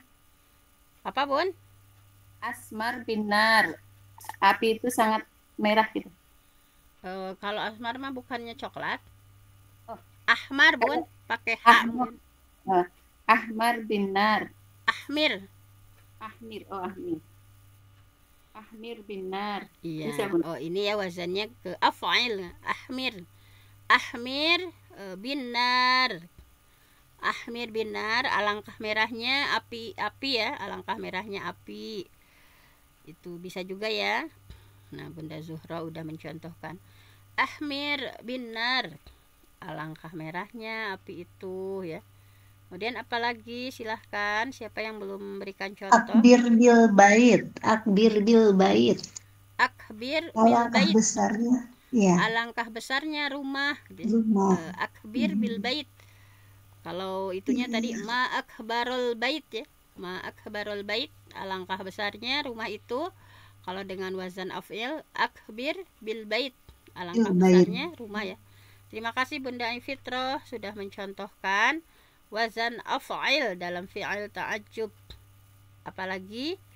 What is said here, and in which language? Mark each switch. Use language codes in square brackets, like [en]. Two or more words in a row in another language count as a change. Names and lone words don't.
[id] Apa, Bun? [ar] أسمر بالنار. [id] Api itu sangat merah gitu. Kalau asmar mah bukannya coklat. Oh. Ahmar, Bun, pakai H. [ar] أحمر بالنار. أحمِر. أحمِر. Oh، أحمِر. أحمِر بالنار. [id] Iya. Bisa, Bunda. Oh, ini ya wazannya ke af'il. [ar] أحمِر. أحمِر بالنار. أحمِر بالنار, [id] alangkah merahnya api ya, alangkah merahnya api. Itu bisa juga ya. Nah, Bunda Zuhra udah mencontohkan. [ar] أحمِر بالنار, [id] alangkah merahnya api itu ya. Kemudian apalagi, silahkan siapa yang belum memberikan contoh. [ar] أكبِر بالبيت. أكبِر بالبيت. أكبِر بِ [id] Alangkah [ar] bait, [id] besarnya. Ya, alangkah besarnya rumah gitu ya. rumah. [ar] أكبِر بالبيت. [id] Kalau itunya tadi Iya. [ar] ما أكبرَ البيت ya. ما أكبرَ البيت, [id] alangkah besarnya rumah itu. Kalau dengan [ar] وزن أفعِل, أكبِر بالبيت, [id] alangkah [ar] بالبيت. [id] besarnya rumah ya. Terima kasih Bunda Fitroh sudah mencontohkan [ar] وزن أفعِل [id] dalam [ar] فعل التعجب. [id] Apalagi